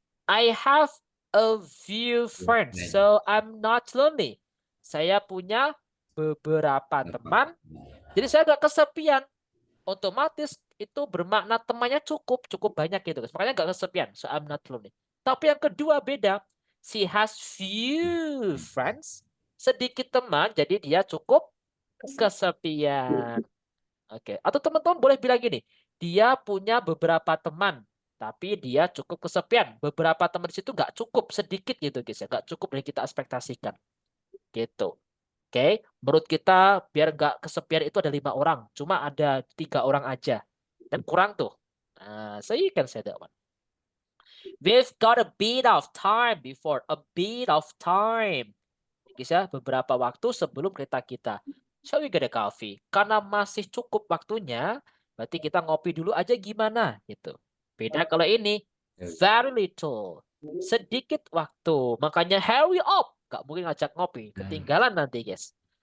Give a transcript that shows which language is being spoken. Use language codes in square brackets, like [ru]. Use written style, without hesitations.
[en] I have a few friends, so I'm not lonely. [id] Saya punya beberapa teman, jadi saya nggak kesepian. Otomatis itu bermakna temannya cukup banyak gitu, guys. Makanya nggak kesepian, [en] so I'm not lonely. [id] Tapi yang kedua beda. [en] She has few friends, [id] sedikit teman, jadi dia cukup kesepian. Oke. Atau teman-teman boleh bilang gini, dia punya beberapa teman, tapi dia cukup kesepian. Beberapa teman di situ nggak cukup, sedikit gitu guys ya, nggak cukup yang kita ekspektasikan. Gitu. Oke. Menurut kita biar nggak kesepian itu ada 5 orang, cuma ada 3 orang aja, dan kurang tuh. [en] Nah, so you can say that one. We've got a bit of time before, a bit of time. [id] Guys ya, beberapa waktu sebelum kereta kita. [en] Shall we get a coffee? [id] Karena masih cukup waktunya, berarti kita ngopi dulu aja gimana gitu. Beda kalau ini, very little. Sedikit waktu. Makanya [en] hurry up. [id] Gak mungkin ngajak ngopi. Ketinggalan nanti guys.